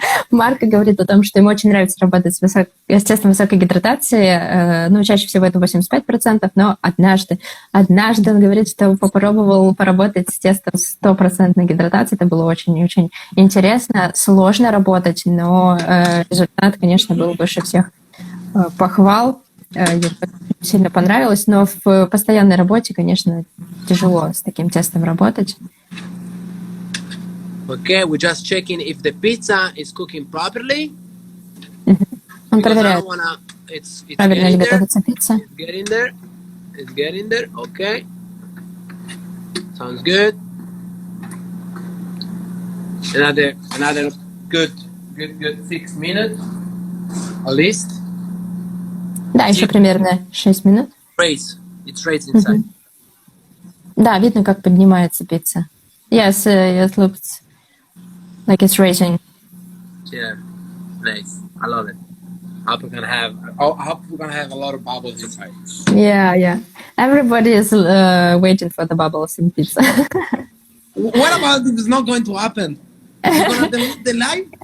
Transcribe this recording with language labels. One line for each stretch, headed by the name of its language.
Russian: Марко говорит о том, что ему очень нравится работать с тестом высокой гидратации, чаще всего это 85%, но однажды он говорит, что попробовал поработать с тестом 100% гидратации, это было очень-очень интересно, сложно работать, но результат, конечно, был выше всех похвал, ему сильно понравилось, но в постоянной работе, конечно, тяжело с таким тестом работать.
English: Okay, we're just checking if the pizza is cooking properly.
Russian: Он проверяет, правильно ли готовится пицца.
English: It's getting there. Okay. Sounds good. Another good 6 minutes, at least.
Russian: Да, еще примерно 6 минут.
English: It's raised inside.
Russian: Да, видно, как поднимается пицца.
English: Yes, it looks like it's raising. Yeah, nice. I love it. I hope we're gonna have a lot of bubbles inside. Yeah. Everybody is waiting for the bubbles in pizza. What about if it's not going to happen? You're gonna delete the live?